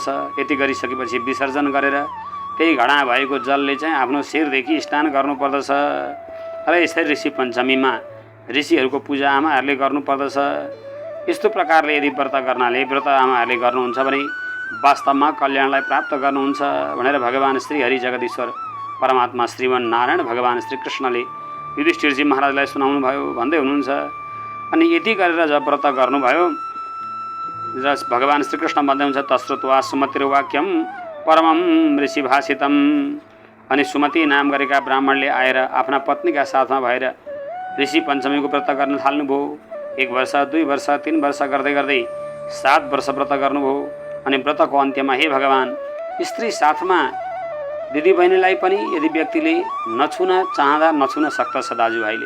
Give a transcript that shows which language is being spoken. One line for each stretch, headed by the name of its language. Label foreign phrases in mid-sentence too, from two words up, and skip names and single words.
Nepali: यति गरिसकेपछि विसर्जन गरेर त्यही घडा भएको जलले चाहिँ आफ्नो शिरदेखि स्नान गर्नुपर्दछ। र यसरी ऋषि पञ्चमीमा ऋषिहरूको पूजा आमाहरूले गर्नुपर्दछ। यस्तो प्रकारले यदि व्रत गर्नाले व्रत आमाहरूले गर्नुहुन्छ भने वास्तवमा कल्याणलाई प्राप्त गर्नुहुन्छ भनेर भगवान् श्री हरि जगदीश्वर परमात्मा श्रीमन नारायण भगवान् श्री कृष्णले युधिष्ठिरजी महाराजलाई सुनाउनु भयो भन्दै हुनुहुन्छ। अनि यति गरेर जब व्रत गर्नुभयो र भगवान् श्रीकृष्ण भन्दै हुन्छ
Sanskrit: तश्रुत्वा सुमतिर्वाक्यम परमं ऋषि भाषितम।
Nepali: अनि सुमति नाम गरेका ब्राह्मणले आएर आफ्ना पत्नीका साथमा भएर ऋषि पञ्चमीको व्रत गर्न थाल्नुभयो। 1 वर्ष, 2 वर्ष, 3 वर्ष गर्दै गर्दै 7 वर्ष व्रत गर्नुभयो। अनि व्रतको अन्त्यमा हे भगवान्, स्त्री साथमा दिदीबहिनीलाई पनि यदि व्यक्तिले नछुन चाहँदा नछुन सक्दछ दाजुभाइले।